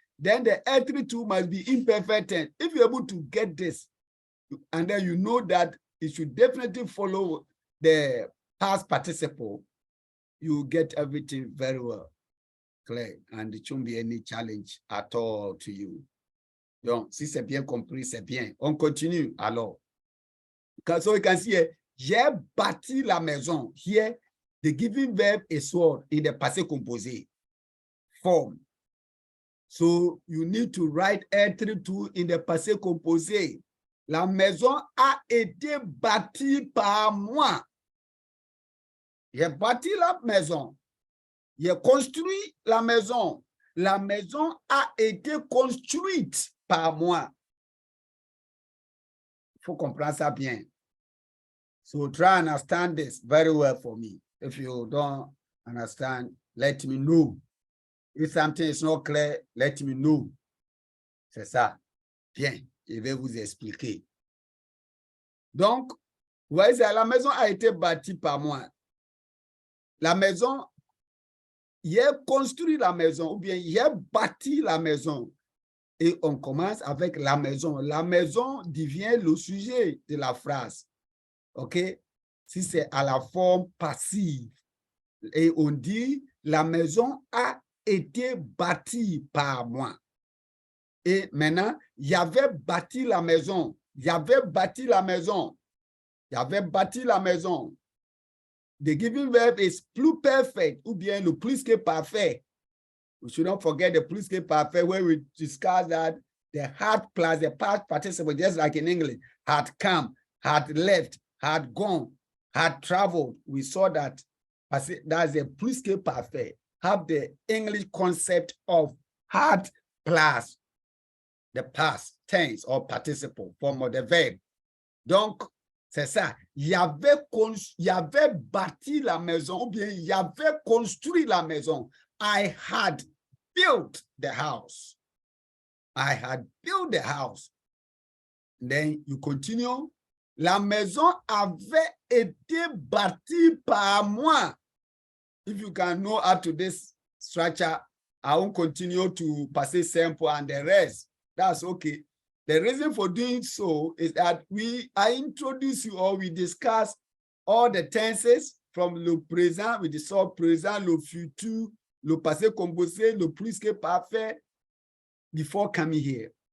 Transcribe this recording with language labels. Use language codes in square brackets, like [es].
[en] Then the être too must be imperfect tense. If you're able to get this, and then you know that it should definitely follow the past participle, you get everything very well clear, and it shouldn't be any challenge at all to you. [fr] Donc, si c'est bien compris, c'est bien. On continue alors. [en] So you can see here, [fr] j'ai bâti la maison. [en] Here, the given verb is what? In the passé composé form. So you need to write être tout in the passé composé. [fr] La maison a été bâtie par moi. J'ai bâti la maison. J'ai construit la maison. La maison a été construite par moi. Il faut comprendre ça bien. [en] So try and understand this very well for me. If you don't understand, let me know. If something is not clear, let me know. [fr] C'est ça. Bien, je vais vous expliquer. Donc, vous voyez, la maison a été bâtie par moi. La maison, il a construit la maison ou bien il a bâti la maison. Et on commence avec la maison. La maison devient le sujet de la phrase. OK? Si c'est à la forme passive. Et on dit, la maison a été bâtie par moi. Et maintenant, il y avait bâti la maison. Il y avait bâti la maison. Il y avait bâti la maison. [en] The given verb is pluperfect [fr] ou bien le plus que parfait. [en] We should not forget the plus que parfait where we discuss that the had plus the past participle, just like in English, had come, had left, had gone, had traveled. We saw that that's the plus que parfait. Have the English concept of had plus the past tense or participle form of the verb. [fr] Donc, c'est ça. Il avait bâti la maison ou bien il avait construit la maison. [en] I had built the house. I had built the house. Then you continue. [fr] La maison avait été bâtie par moi. [en] If you can know up to this structure, I won't continue to pass simple and the rest. That's okay. The reason for doing so is that I introduce you or we discuss all the tenses from le présent, we discuss présent, le futur, le passé composé, le plus que parfait before coming here.